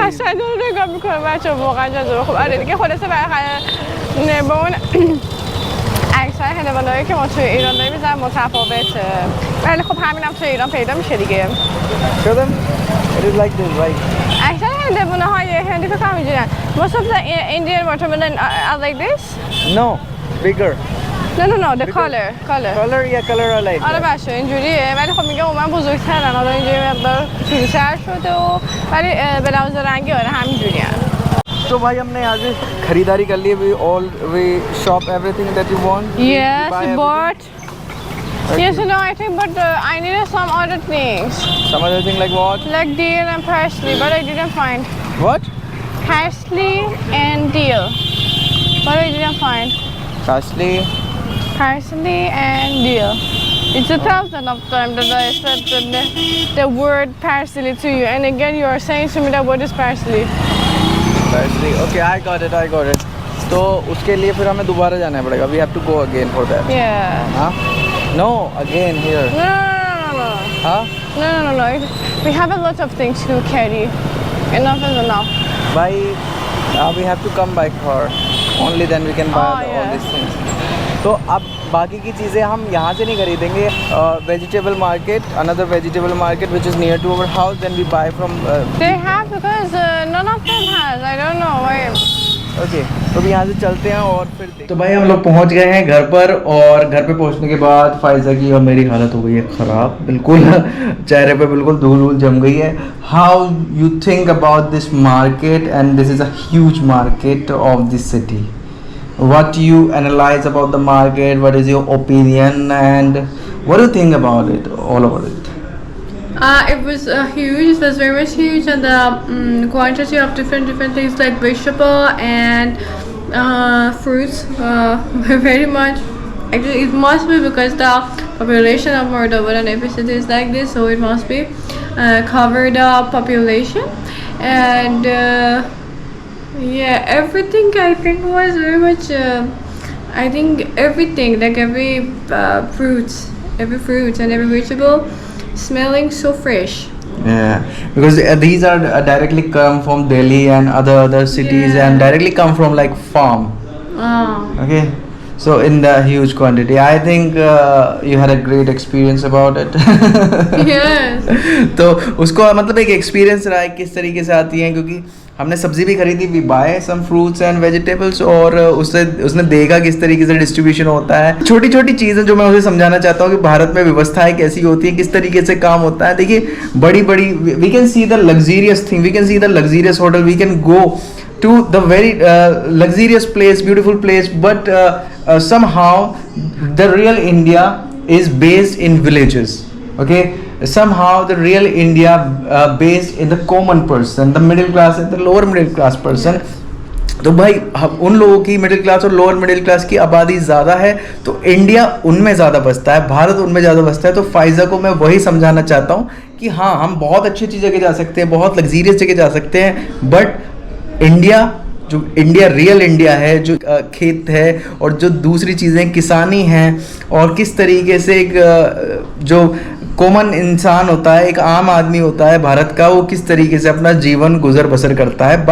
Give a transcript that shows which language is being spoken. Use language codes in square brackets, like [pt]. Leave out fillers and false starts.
[fa] قشنگ رو نگاه میکنه بچه واقعا جذابه. خب آره دیگه خلاصه با اون اکثر هندوانه‌هایی که ما توی ایران داریم می‌ذارن متفاوته. ولی خب همینم توی ایران پیدا میشه دیگه. [en] Show them. It is like this, right? [fa] اکثر هندوانه‌های هندی فکر کنم اینجوریه. [en] Most of the Indian watermelon are like this. No, bigger. No, the color. Color are like. [fa] آره باشه اینجوریه ولی خب میگه من بزرگترن حالا اینجوری مقدار چوبی‌تر شده و ولی به لحاظ رنگی آره همینجوریه. [hi] तो भाई हमने यहाँ से खरीदारी कर ली. [en] We shop everything that you want. Yes, Buy but yes, no, I think but I needed some other things Some other thing like what? like dill and parsley, but I didn't find What? parsley and dill, but I didn't find Parsley. and dill. It's 1,000 of them that I said the word parsley to you, and again you are saying to me that what is parsley? Parsley. Okay, I got it. [hi] तो उसके लिए फिर हमें दोबारा जाना पड़ेगा. [en] We have to go again for that. Yeah. [hi] हाँ? [en] No, again here. No. [hi] हाँ? [en] No. We have a lot of things to carry. Enough is enough. By we have to come by car. Only then we can buy Oh, all yeah. these things. [hi] तो अब बाकी की चीज़ें हम यहाँ से नहीं खरीदेंगे. [en] Vegetable market, another vegetable market which is near to our house. Then we buy from. They have because none of them has. I don't know why. [hi] Okay तो अभी यहाँ से चलते हैं और फिर तो भाई हम लोग पहुँच गए हैं घर पर. और घर पे पहुँचने के बाद फायजा की और मेरी हालत हो गई है ख़राब. बिल्कुल चेहरे पे बिल्कुल धूल जम गई है. [en] How you think about this market and this is a huge market of this city. What you analyze about the market? What is your opinion and what do you think about it? All about it. It was huge. It was very much huge, and the quantity of different things like vegetable and fruits were very much. Actually, it must be because the population of Moldova and every city is like this, so it must be covered up population and. Yeah, everything I think was very much. I think everything, like every fruit and every vegetable, smelling so fresh. Yeah, because these are directly come from Delhi and other cities Yeah. and directly come from like farm. Okay, so in the huge quantity. I think you had a great experience about it. Yes. [hi] तो उसको मतलब एक experience रहा है किस तरीके से आती हैं, क्योंकि हमने सब्जी भी खरीदी. [en] we buy some fruits and vegetables [hi] और उसने देखा किस तरीके से डिस्ट्रीब्यूशन होता है. छोटी छोटी चीज़ें जो मैं उसे समझाना चाहता हूँ कि भारत में व्यवस्थाएं कैसी होती हैं, किस तरीके से काम होता है. देखिए बड़ी [en] We can see the luxurious thing, we can see the luxurious hotel, we can go to the very luxurious place, beautiful place, but somehow the real India is based in villages. Okay, somehow the real India based in the common person, the middle class and the lower middle class person. [hi] तो भाई उन लोगों की middle class और lower middle class की आबादी ज़्यादा है तो इंडिया उनमें ज़्यादा बसता है, भारत उनमें ज़्यादा बसता है. तो फायजा को मैं वही समझाना चाहता हूँ कि हाँ हम बहुत अच्छी अच्छी जगह जा सकते हैं, बहुत लग्जीरियस जगह जा सकते हैं, बट इंडिया जो इंडिया रियल इंडिया है, जो खेत है और जो दूसरी चीज़ें किसानी हैं और किस तरीके से एक जो कॉमन इंसान होता है, एक आम आदमी होता है भारत का, वो किस तरीके से अपना जीवन गुजर बसर करता है.